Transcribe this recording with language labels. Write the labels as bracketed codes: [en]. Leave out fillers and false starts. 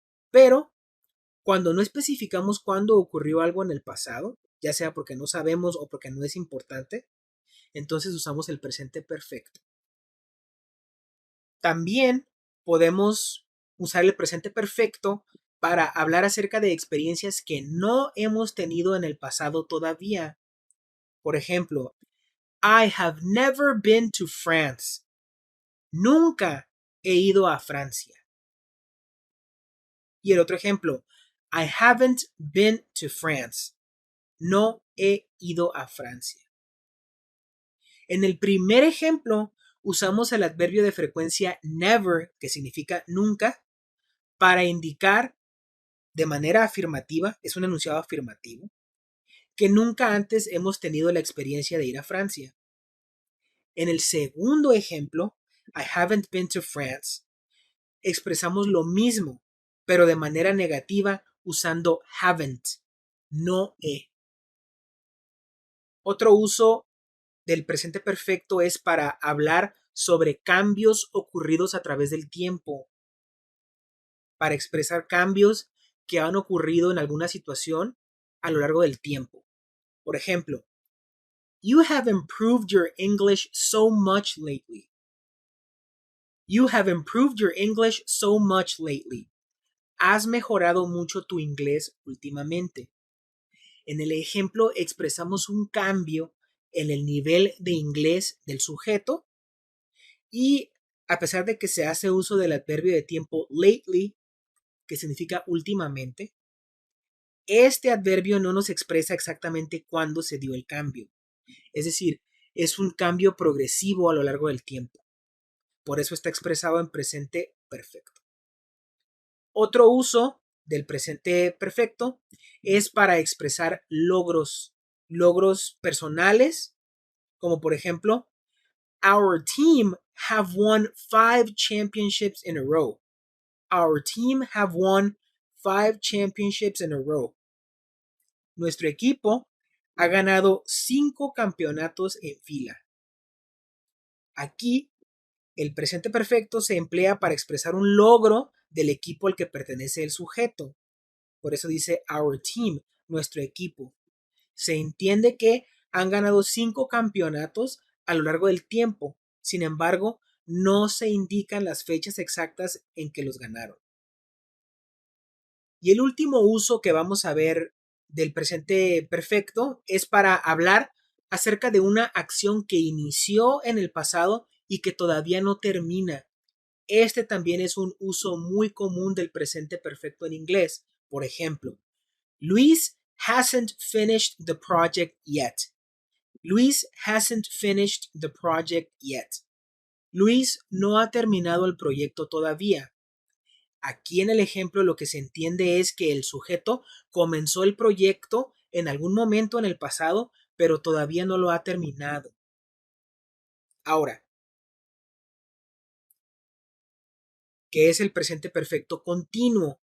[es] Pero cuando no especificamos cuándo ocurrió algo en el pasado, ya sea porque no sabemos o porque no es importante, entonces usamos el presente perfecto. También podemos usar el presente perfecto para hablar acerca de experiencias que no hemos tenido en el pasado todavía. Por ejemplo, [en] I have never been to France. [es] Nunca he ido a Francia. Y el otro ejemplo, [en] I haven't been to France. [es] No he ido a Francia. En el primer ejemplo, usamos el adverbio de frecuencia never, que significa nunca, para indicar de manera afirmativa, es un enunciado afirmativo, que nunca antes hemos tenido la experiencia de ir a Francia. En el segundo ejemplo, [en] I haven't been to France, [es] expresamos lo mismo, pero de manera negativa usando haven't, no he. Otro uso del presente perfecto es para hablar sobre cambios ocurridos a través del tiempo, para expresar cambios que han ocurrido en alguna situación a lo largo del tiempo. Por ejemplo, [en] you have improved your English so much lately. You have improved your English so much lately. [es] Has mejorado mucho tu inglés últimamente. En el ejemplo expresamos un cambio en el nivel de inglés del sujeto y a pesar de que se hace uso del adverbio de tiempo lately, que significa últimamente, este adverbio no nos expresa exactamente cuándo se dio el cambio. Es decir, es un cambio progresivo a lo largo del tiempo. Por eso está expresado en presente perfecto. Otro uso del presente perfecto es para expresar logros personales, como por ejemplo, [en] our team have won 5 championships in a row. Our team have won 5 championships in a row. [es] Nuestro equipo ha ganado 5 campeonatos en fila. Aquí, el presente perfecto se emplea para expresar un logro del equipo al que pertenece el sujeto. Por eso dice [en] our team, [es] nuestro equipo. Se entiende que han ganado 5 campeonatos a lo largo del tiempo. Sin embargo, no se indican las fechas exactas en que los ganaron. Y el último uso que vamos a ver del presente perfecto es para hablar acerca de una acción que inició en el pasado y que todavía no termina. Este también es un uso muy común del presente perfecto en inglés. Por ejemplo, [en] Luis hasn't finished the project yet. Luis hasn't finished the project yet. [es] Luis no ha terminado el proyecto todavía. Aquí en el ejemplo lo que se entiende es que el sujeto comenzó el proyecto en algún momento en el pasado, pero todavía no lo ha terminado. Ahora, ¿qué es el presente perfecto continuo?